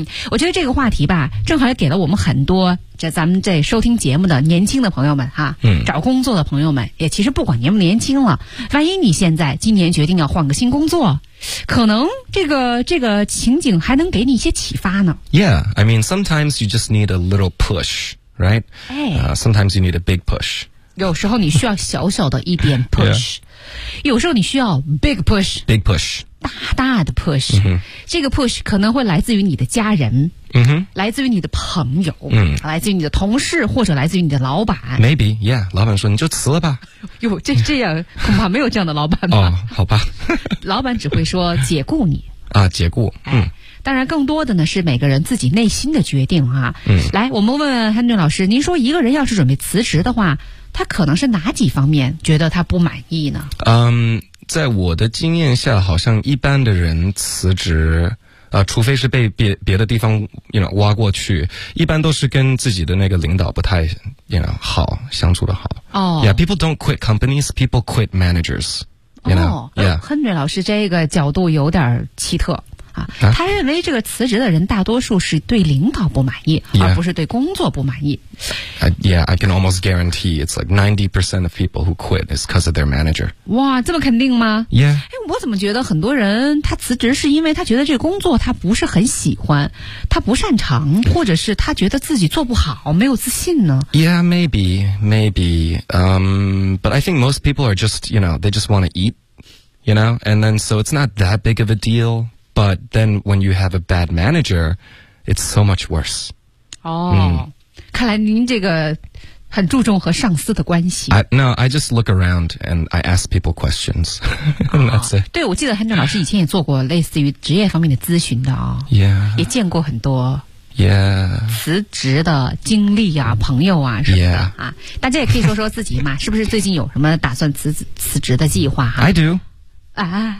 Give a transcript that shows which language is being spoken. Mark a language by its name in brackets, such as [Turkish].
[Chinese] 我觉得这个话题吧，正好也给了我们很多这咱们这收听节目的年轻的朋友们哈、找工作的朋友们，也其实不管年不年轻了，万一你现在今年决定要换个新工作，可能这个情景还能给你一些启发呢。 [English] Yeah, I mean sometimes you just need a little pushRight?、Sometimes you need a big push. [Chinese] 有时候你需要小小的一点 push. 、 [English] yeah. [Chinese] 有时候你需要 big push. [English] Big push. [Chinese] 大大的 push.、 Mm-hmm. 这个 push 可能会来自于你的家人、 mm-hmm. 来自于你的朋友、 mm-hmm. 来自于你的同事，或者来自于你的老板。 Maybe, yeah. 老板说你就辞了吧。哟，这样恐怕没有这样的老板吧。哦、好吧。老板只会说解雇你。啊，解雇。当然更多的呢是每个人自己内心的决定啊。嗯，来我们问汉俊老师，您说一个人要是准备辞职的话，他可能是哪几方面觉得他不满意呢？在我的经验下，好像一般的人辞职除非是被别的地方 you know, 挖过去，一般都是跟自己的那个领导不太 you know, 好，相处的好。哦、 [English] yeah, people don't quit companies, people quit managers. You know? 哦、 yeah. [Chinese] 汉俊老师这个角度有点奇特。啊、他认为这个辞职的人大多数是对领导不满意、 [English] yeah. [Chinese] 而不是对工作不满意、 [English] I can almost guarantee it's like 90% of people who quit is because of their manager. [Chinese] 哇，这么肯定吗？ [English] Yeah. [Chinese] 哎，我怎么觉得很多人他辞职是因为他觉得这个工作他不是很喜欢，他不擅长，或者是他觉得自己做不好，没有自信呢？ [English] Yeah, maybe. But I think most people are just, you know, they just want to eat, you know, and then so it's not that big of a deal. But then when you have a bad manager, it's so much worse. [Chinese] 哦、看来您这个很注重和上司的关系。 [English] No, I just look around and I ask people questions. That's it. [Chinese] 对，我记得 Henry 老师以前也做过类似于职业方面的咨询的啊、哦。Yeah. 也见过很多。 [English] Yeah. [Chinese] 辞职的经历啊，朋友啊什么的啊。 [English] Yeah. [Chinese] 大家也可以说说自己嘛，是不是最近有什么打算辞职的计划哈、 [English] 啊、？I do. 啊、